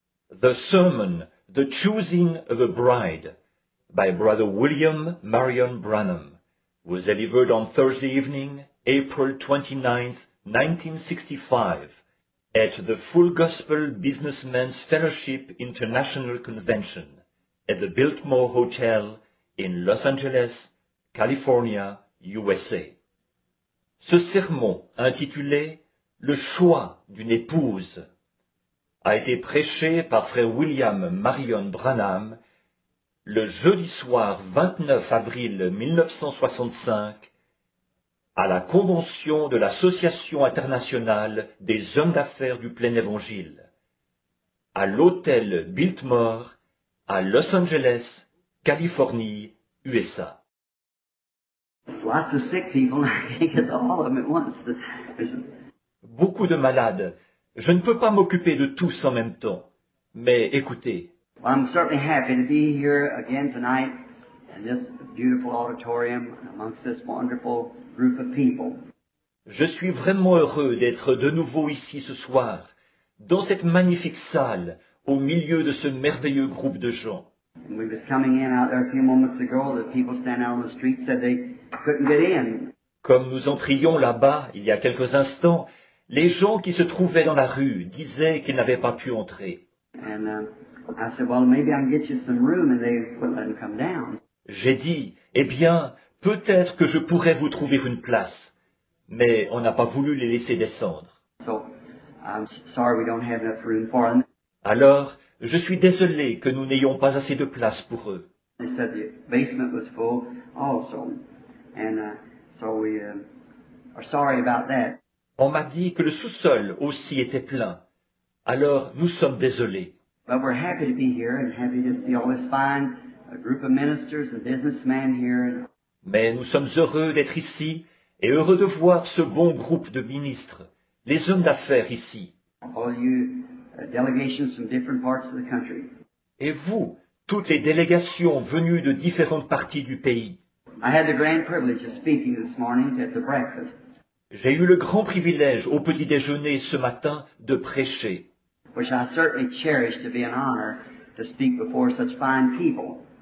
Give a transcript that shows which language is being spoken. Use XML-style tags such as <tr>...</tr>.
<en>The sermon, The Choosing of a Bride, by Brother William Marion Branham, was delivered on Thursday evening, April 29, 1965, at the Full Gospel Businessmen's Fellowship International Convention at the Biltmore Hotel in Los Angeles, California, USA.</en> <fr>Ce sermon, intitulé « Le choix d'une épouse », a été prêché par frère William Marion Branham le jeudi soir 29 avril 1965 à la convention de l'Association internationale des hommes d'affaires du plein évangile, à l'hôtel Biltmore, à Los Angeles, Californie, USA.</fr> <en>Lots of sick people, I can't get to all of them at once.</en> <fr>Beaucoup de malades. Je ne peux pas m'occuper de tous en même temps. Mais écoutez,</fr> <en>Well, I'm certainly happy to be here again tonight in this beautiful auditorium amongst this wonderful group of people.</en> <fr>je suis vraiment heureux d'être de nouveau ici ce soir, dans cette magnifique salle, au milieu de ce merveilleux groupe de gens.</fr> <en>And we was coming in out there a few moments ago. The people standing out on the street said they couldn't get in.</en> <fr>Comme nous entrions là-bas, il y a quelques instants, les gens qui se trouvaient dans la rue disaient qu'ils n'avaient pas pu entrer.</fr> <en>And I said, well, maybe I can get you some room, and they wouldn't let them come down.</en> <fr>J'ai dit, eh bien, peut-être que je pourrais vous trouver une place. Mais on n'a pas voulu les laisser descendre.</fr> <en>So I'm sorry we don't have enough room for them.</en> <fr>Alors, je suis désolé que nous n'ayons pas assez de place pour eux.</fr> <en>They said the basement was full also, and so we are sorry about that.</en> <fr>On m'a dit que le sous-sol aussi était plein. Alors, nous sommes désolés.</fr> <en>But we're happy to be here and happy to see all this fine group of ministers and businessmen here.</en> <fr>Mais nous sommes heureux d'être ici et heureux de voir ce bon groupe de ministres, les hommes d'affaires ici.</fr> <en>All you delegations from different parts of the country.</en> <fr>Et vous, toutes les délégations venues de différentes parties du pays.</fr> <en>I had the grand privilege of speaking this morning at the breakfast,</en> <fr>J'ai eu le grand privilège au petit déjeuner ce matin de prêcher.</fr> <en>which I certainly cherish to be an honor to speak before such fine people.</en>